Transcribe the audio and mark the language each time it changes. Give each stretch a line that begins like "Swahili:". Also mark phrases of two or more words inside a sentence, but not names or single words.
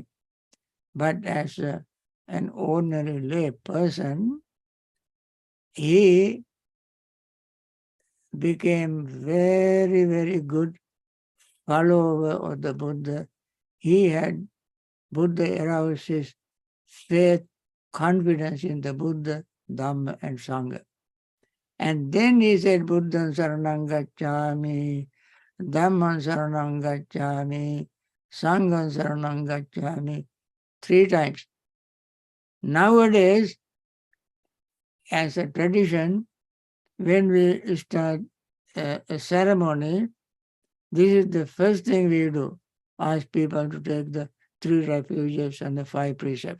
English: But as an ordinary lay person, he became very, very good follower of the Buddha. Buddha aroused his faith, confidence in the Buddha, Dhamma and Sangha. And then he said,
Pali: Buddham saranam gacchami, Dhammam saranam gacchami, Sangham saranam gacchami,
English: 3 times. Nowadays, as a tradition, when we start a ceremony, this is the first thing we do, ask people to take the 3 refuges and the 5 precepts.